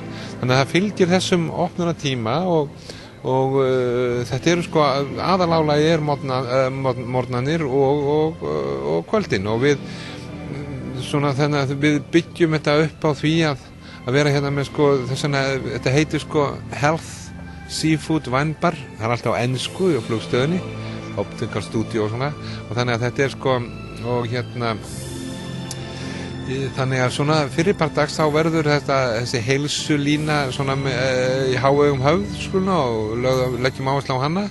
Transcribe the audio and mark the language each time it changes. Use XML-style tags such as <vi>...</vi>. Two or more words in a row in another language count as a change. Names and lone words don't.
<is>Þannig að það fylgir þessum opnunartíma og þetta sko aðalálagi morgnanir og kvöldin og við svona þannig að við byggjum þetta upp á því að vera hérna með sko þess vegna þetta heitir sko Health,</is> <en>seafood wine-bar,</en> <is>það er alltaf á ensku á flugstöðinni,</is> <en>optical studio</en> <is>og svona, og þannig að þetta sko, og þannig að svona fyrirpart dags þá verður þessi heilsulína svona í háaugum höfð svona, og leggjum áherslu á hana.</is>